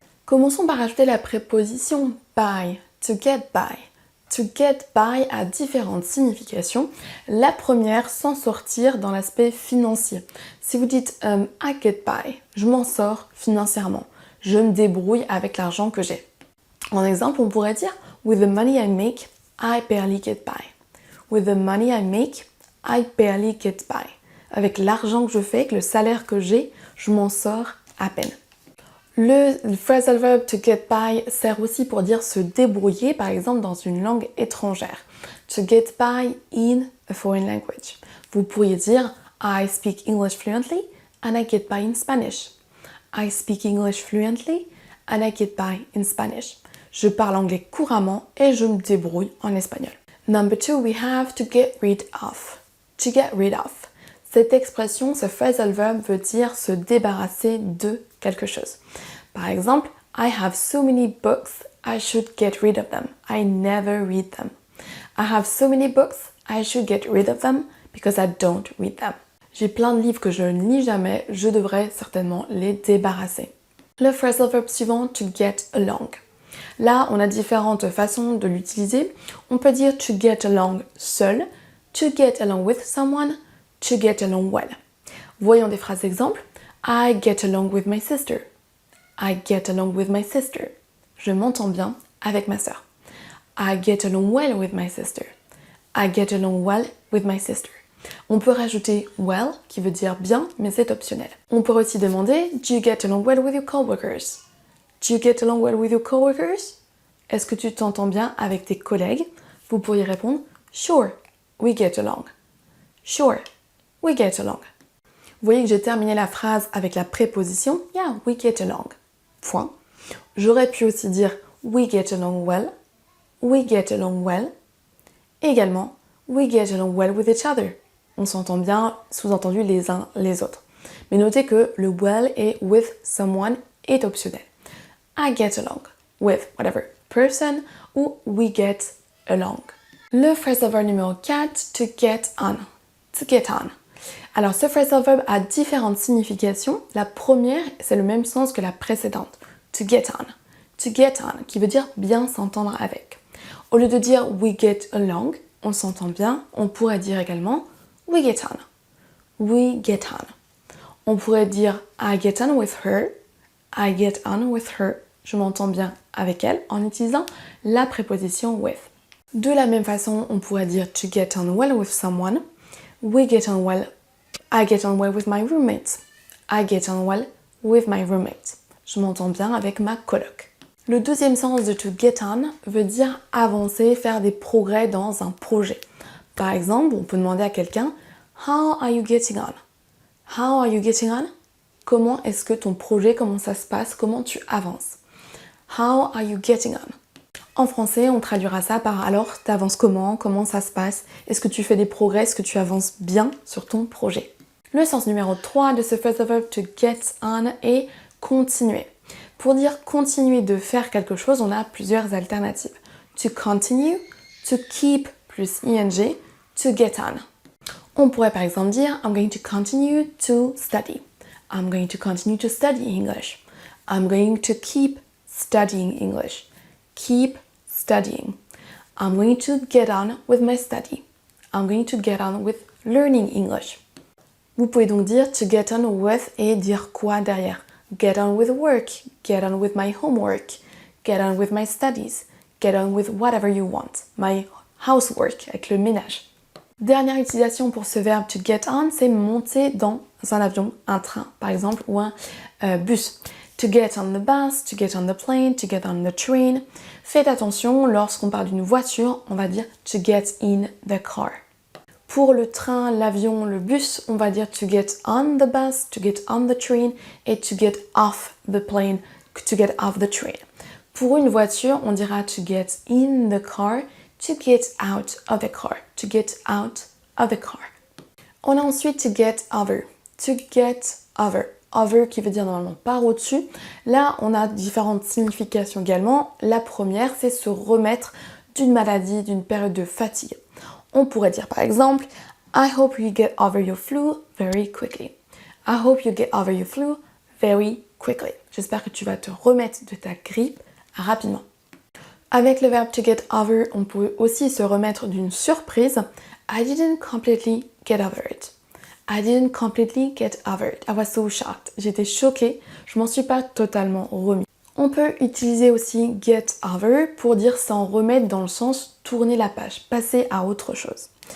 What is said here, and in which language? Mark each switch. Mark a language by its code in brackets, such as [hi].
[fr] Commençons par ajouter la préposition by, [en] to get by. To get by [fr] a différentes significations. La première, s'en sortir dans l'aspect financier. Si vous dites [en] I get by, [fr] je m'en sors financièrement. Je me débrouille avec l'argent que j'ai. En exemple, on pourrait dire [en] with the money I make, I barely get by. With the money I make, I barely get by. [fr] Avec l'argent que je fais, avec le salaire que j'ai, je m'en sors à peine. Le phrasal verb [en] to get by [fr] sert aussi pour dire se débrouiller, par exemple dans une langue étrangère. [en] To get by in a foreign language. [fr] Vous pourriez dire [en] I speak English fluently and I get by in Spanish. I speak English fluently and I get by in Spanish. [fr] Je parle anglais couramment et je me débrouille en espagnol. [en] Number 2, we have to get rid of. To get rid of. [fr] Cette expression, ce phrasal verb veut dire se débarrasser de quelque chose. Par exemple, [en] I have so many books, I should get rid of them. I never read them. I have so many books, I should get rid of them because I don't read them. [fr] J'ai plein de livres que je ne lis jamais, je devrais certainement les débarrasser. Le phrasal verb suivant, [en] to get along. [fr] Là, on a différentes façons de l'utiliser. On peut dire to get along seul, to get along with someone, to get along well. Voyons des phrases exemples. [en] I get along with my sister. I get along with my sister. [fr] Je m'entends bien avec ma sœur. [en] I get along well with my sister. I get along well with my sister. [fr] On peut rajouter well, qui veut dire bien, mais c'est optionnel. On peut aussi demander [en] do you get along well with your coworkers? Do you get along well with your coworkers? [fr] Est-ce que tu t'entends bien avec tes collègues? Vous pourriez répondre [en] sure, we get along. Sure, we get along. [fr] Vous voyez que j'ai terminé la phrase avec la préposition [en] yeah, we get along. [fr] Point. J'aurais pu aussi dire [en] we get along well. We get along well. [fr] Également, [en] we get along well with each other. [fr] On s'entend bien, sous-entendu les uns les autres. Mais notez que le well et with someone est optionnel. [en] I get along with whatever person [fr] ou [en] we get along. [fr] Le phrasal verb numéro 4, [en] to get on. To get on. [fr] Alors ce phrasal verb a différentes significations. La première, c'est le même sens que la précédente. [en] To get on. To get on, [fr] qui veut dire bien s'entendre avec. Au lieu de dire [en] we get along, [fr] on s'entend bien, on pourrait dire également [en] we get on. We get on. [fr] On pourrait dire [en] I get on with her. I get on with her. [fr] Je m'entends bien avec elle en utilisant la préposition with. De la même façon, on pourrait dire [en] to get on well with someone. We get on well. I get on well with my roommate. I get on well with my roommate. [fr] Je m'entends bien avec ma coloc. Le deuxième sens de [en] to get on [fr] veut dire avancer, faire des progrès dans un projet. Par exemple, on peut demander à quelqu'un [en] how are you getting on? How are you getting on? [fr] Comment est-ce que ton projet, comment ça se passe, comment tu avances? [en] How are you getting on? [fr] En français, on traduira ça par alors, t'avances comment? Comment ça se passe? Est-ce que tu fais des progrès? Est-ce que tu avances bien sur ton projet? Le sens numéro 3 de ce phrasal verb [en] to get on [fr] est continuer. Pour dire continuer de faire quelque chose, on a plusieurs alternatives. [en] To continue, to keep plus ing, to get on. [fr] On pourrait par exemple dire [en] I'm going to continue to study. I'm going to continue to study English. I'm going to keep studying English. Keep studying. I'm going to get on with my study. I'm going to get on with learning English. [fr] Vous pouvez donc dire to get on with et dire quoi derrière. [en] Get on with work. Get on with my homework. Get on with my studies. Get on with whatever you want. My housework, [fr] avec le ménage. Dernière utilisation pour ce verbe [en] to get on, [fr] c'est monter dans un avion, un train par exemple, ou un bus. [en] To get on the bus, to get on the plane, to get on the train. [fr] Faites attention, lorsqu'on parle d'une voiture, on va dire [en] to get in the car. [fr] Pour le train, l'avion, le bus, on va dire [en] to get on the bus, to get on the train [fr] et [en] to get off the plane, to get off the train. [fr] Pour une voiture, on dira [en] to get in the car, to get out of the car, to get out of the car. [fr] On a ensuite [en] to get over, to get over. [fr] Over qui veut dire normalement par au-dessus. Là, on a différentes significations également. La première, c'est se remettre d'une maladie, d'une période de fatigue. On pourrait dire par exemple [en] I hope you get over your flu very quickly. I hope you get over your flu very quickly. [fr] J'espère que tu vas te remettre de ta grippe rapidement. Avec le verbe [en] to get over, [fr] on peut aussi se remettre d'une surprise. [en] I didn't completely get over it. I didn't completely get over it. I was so shocked. [fr] J'étais choquée, je m'en suis pas totalement remis. On peut utiliser aussi [en] get over [fr] pour dire s'en remettre dans le sens tourner la page, passer à autre chose.